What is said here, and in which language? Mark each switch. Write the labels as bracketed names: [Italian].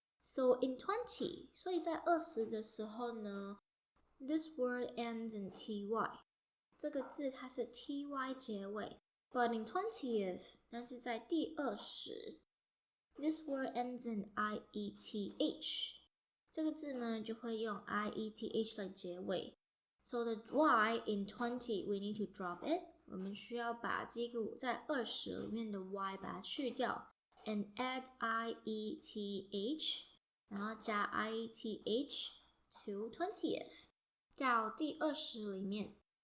[English] So in 20, [Chinese] 所以在20的时候呢， [English] this word ends in ty. [Chinese] 这个字它是 ty 结尾 ， [English] but in 20th， [Chinese] 但是在第20 ， [English] this word ends in ieth， [Chinese] 这个字呢就会用 ieth 来结尾。 [English] So the y in 20 we need to drop it， [Chinese] 我们需要把这个在20里面的 y 把它去掉 [English] ，and add ieth， [Chinese] 然后加 ieth [English] to 20th， [Chinese] 到第20里面。